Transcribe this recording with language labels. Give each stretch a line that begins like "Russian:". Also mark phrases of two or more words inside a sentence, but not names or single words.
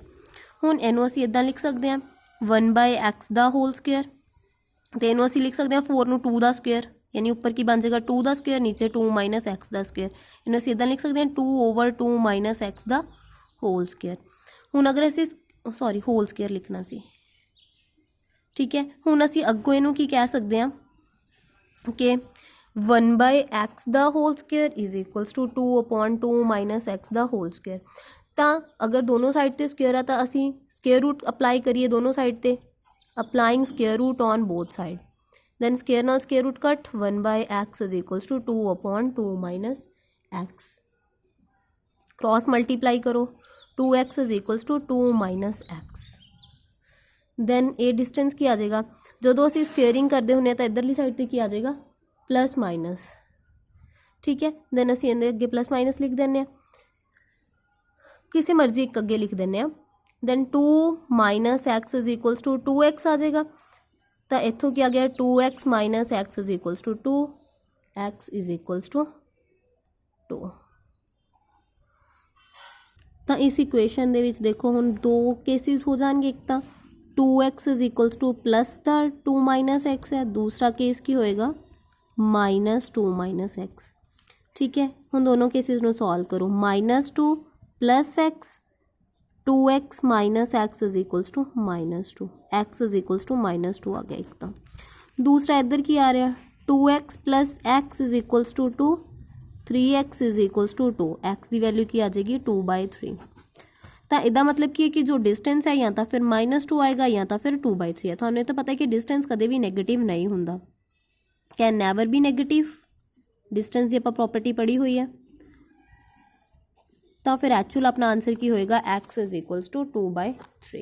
Punjabi: ਹੁਣ ਇਹਨੂੰ ਅਸੀਂ ਇੱਦਾਂ ਲਿਖ ਸਕਦੇ ਹਾਂ 1/x ਦਾ
English: whole square,
Punjabi: ਤਾਂ ਇਹਨੂੰ ਅਸੀਂ ਲਿਖ ਸਕਦੇ ਹਾਂ 4 ਨੂੰ 2 ਦਾ ਸਕੁਏਅਰ, ਯਾਨੀ ਉੱਪਰ ਕੀ ਬਣ ਜਾਏਗਾ 2 ਦਾ ਸਕੁਏਅਰ, ਨੀਚੇ 2
English: minus x
Punjabi: ਦਾ ਸਕੁਏਅਰ। ਇਹਨੂੰ ਅਸੀਂ ਇੱਦਾਂ ਲਿਖ ਸਕਦੇ ਹਾਂ 2
English: over 2 minus x
Punjabi: दा
English: whole square.
Punjabi: ਹੁਣ ਅਗਰ ਅਸੀਂ
English: sorry whole square
Punjabi: ਲਿਖਣਾ ਸੀ, ਠੀਕ ਹੈ। ਹੁਣ ਅਸੀਂ ਅੱਗੋਂ ਇਹਨੂੰ ਕੀ ਕਹਿ ਸਕਦੇ ਹਾਂ ਕਿ 1
English: by x
Punjabi: ਦਾ
English: whole square is equals to 2/2 minus x
Punjabi: ਦਾ
English: whole square.
Punjabi: ਤਾਂ ਅਗਰ ਦੋਨੋਂ ਸਾਈਡ ਤੇ ਸਕੁਅਰ ਆ ਤਾਂ ਅਸੀਂ
English: square root apply
Punjabi: ਕਰੀਏ ਦੋਨੋਂ ਸਾਈਡ ਤੇ,
English: applying square root on both side, then square ਨਾਲ square root cut 1 by x is equals to 2/2 minus x, cross multiply करो 2x is equals to 2 minus x, then ਇਹ distance
Punjabi: ਕੀ ਆ ਜਾਏਗਾ, ਜਦੋਂ ਅਸੀਂ
English: squaring
Punjabi: ਕਰਦੇ ਹੁੰਦੇ ਹਾਂ ਤਾਂ ਇੱਧਰਲੀ ਸਾਈਡ ਤੇ ਕੀ ਆ ਜਾਏਗਾ
English: plus minus,
Punjabi: ਠੀਕ ਹੈ। then ਅਸੀਂ ਇਹਦੇ ਅੱਗੇ
English: plus minus
Punjabi: लिख ਦਿੰਦੇ ਹਾਂ, ਕਿਸੇ ਮਰਜ਼ੀ ਇੱਕ ਅੱਗੇ ਲਿਖ ਦਿੰਦੇ ਹਾਂ,
English: then 2 minus x is equals to 2x
Punjabi: ਆ ਜਾਏਗਾ, ਤਾਂ ਇੱਥੋਂ ਕੀ ਆ ਗਿਆ
English: 2x minus x is equals to 2, x is equals to 2।
Punjabi: ਤਾਂ ਇਸ ਇਕੁਏਸ਼ਨ ਦੇ ਵਿੱਚ ਦੇਖੋ ਹੁਣ ਦੋ ਕੇਸਿਸ ਹੋ ਜਾਣਗੇ, ਇੱਕ ਤਾਂ 2x
English: is equals to plus
Punjabi: ਦਾ 2
English: minus x
Punjabi: ਹੈ, ਦੂਸਰਾ ਕੇਸ ਕੀ ਹੋਏਗਾ
English: minus 2 minus x,
Punjabi: ਠੀਕ ਹੈ। ਹੁਣ ਦੋਨੋਂ ਕੇਸਿਸ ਨੂੰ ਸੋਲਵ ਕਰੋ,
English: -2 plus x, 2x minus x is equals to -2, x is equals to -2
Punjabi: ਆ ਗਿਆ ਇੱਕ ਤਾਂ। ਦੂਸਰਾ ਇੱਧਰ ਕੀ ਆ ਰਿਹਾ
English: 2x plus x is equals to 2, 3x is equals to 2,
Punjabi: x ਕੀ ਵੈਲਿਊ ਕੀ ਆ ਜਾਏਗੀ 2/3। ਤਾਂ ਇਹਦਾ ਮਤਲਬ ਕੀ ਹੈ ਕਿ ਜੋ ਡਿਸਟੈਂਸ ਹੈ ਜਾਂ ਤਾਂ ਫਿਰ -2 ਆਏਗਾ ਜਾਂ ਤਾਂ ਫਿਰ 2/3 ਹੈ। ਥੋਨੂੰ ਤਾਂ ਪਤਾ ਹੈ ਕਿ ਡਿਸਟੈਂਸ ਕਦੇ ਵੀ ਨੈਗੇਟਿਵ ਨਹੀਂ ਹੁੰਦਾ,
English: can never be negative,
Punjabi: ਡਿਸਟੈਂਸ ਕੀ ਆਪਾਂ ਪ੍ਰਾਪਰਟੀ ਪੜ੍ਹੀ ਹੋਈ ਹੈ। ਤਾਂ ਫਿਰ ਐਕਚੁਅਲ ਆਪਣਾ ਆਂਸਰ ਕੀ ਹੋਏਗਾ
English: x is equals to 2/3.